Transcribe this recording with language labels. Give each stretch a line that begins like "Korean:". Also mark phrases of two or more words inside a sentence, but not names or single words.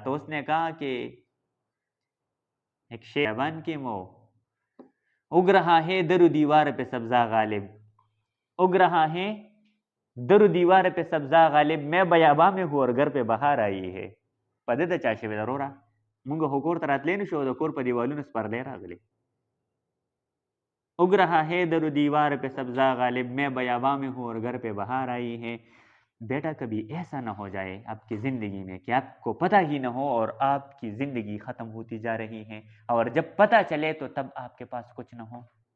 Urdu: تو اس نے کہا کہ ایک شیبان کی مو اگ رہا ہے در و دیوار پہ سبزہ غالب، اگ رہا ہے در و دیوار پہ سبزہ غالب، میں بیابا میں ہوں اور گھر پہ بہار آئی ہے.
Pashto: پدې ته چا شوی ضروره مونږ خو کور ته راتلی نه شو، د کور په دیوالونو سپرلی راغلی.
Urdu: اگ رہا ہے در و دیوار پہ سبزہ غالب، میں بیابا میں ہوں اور گھر پہ بہار آئی ہے. بیٹا کبھی ایسا نہ ہو جائے آپ کی زندگی میں کہ آپ کو پتہ ہی نہ ہو اور آپ کی زندگی ختم ہوتی جا رہی ہے، اور جب پتہ چلے تو تب آپ کے پاس کچھ نہ ہو.